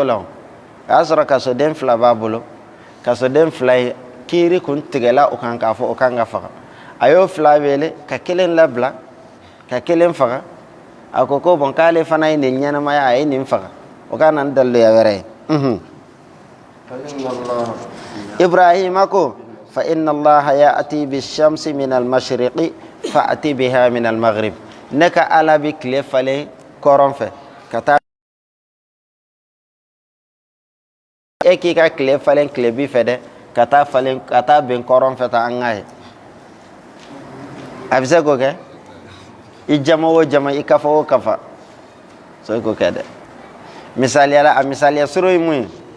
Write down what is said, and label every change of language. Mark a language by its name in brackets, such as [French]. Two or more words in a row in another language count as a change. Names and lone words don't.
[Bambara] la o y'a sɔrɔ kasoden 2 b'a bolo kasoden 2 ye kiiri kun tigɛla o kan k'a fɔ o kan ka faga a y'o 2 wele ka 1 labila ka 1 faga a ko bon k'ale fana ye nin ɲɛnamaya a ye nin faga o ka na ni daliluya wɛrɛ ye Ibrahima ko [Arabic] فإن الله يأتي بالشمس من المشرق فأت بها من المغرب [Bambara] ne ka ala bi tile falen kɔrɔn fɛ ka taa e k'i ka tile falen tile bi fɛ dɛ ka taa ben kɔrɔn fɛ ta an ka ye a bɛ se k'o kɛ i jama o jama i kafa o kafa so i k'o kɛ dɛ misaliyala a misaliya soro ye mun ye